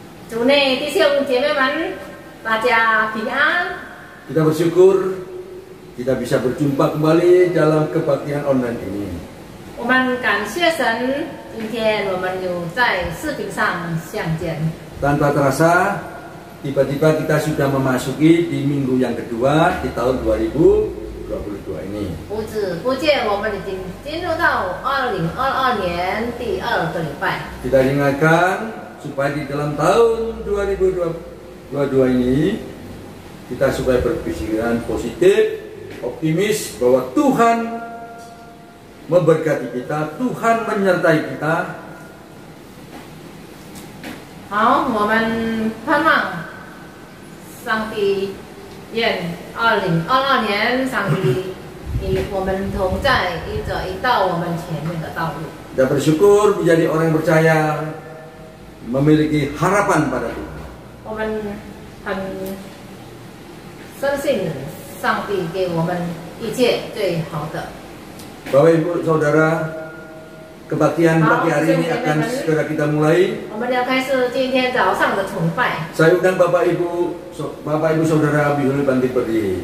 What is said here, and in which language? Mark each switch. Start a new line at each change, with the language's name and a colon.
Chinese: 主内弟兄姐妹们，大家平安。
Indonesian: Kita bersyukur kita bisa berjumpa kembali dalam kebaktian online ini.
Chinese: 我们感谢神，今天我们有在视频上相见。
Indonesian: Tanpa terasa, tiba-tiba kita sudah memasuki di minggu yang kedua di tahun 2022 ini.
Chinese: 不知不觉，我们已经进入到2022年第2个礼拜。
Indonesian: Kita ingatkan supaya di dalam tahun 2022 ini kita supaya berpikiran positif, optimis bahwa Tuhan memberkati kita, Tuhan menyertai kita.
Chinese: 好，我们盼望上帝愿2022年上帝与我们同在，一道我们前面的道路。
Indonesian: Kita bersyukur menjadi orang yang percaya, memiliki harapan pada Tuhan.
Chinese: 我们很深信上帝给我们一切最好的。
Indonesian: Bapak Ibu Saudara, kebaktian pagi hari ini akan segera kita mulai.
Chinese: 我们要开始今天早上的崇拜，
Indonesian: Saya undang Bapak Ibu Saudara Bihuli Bangkit berdiri.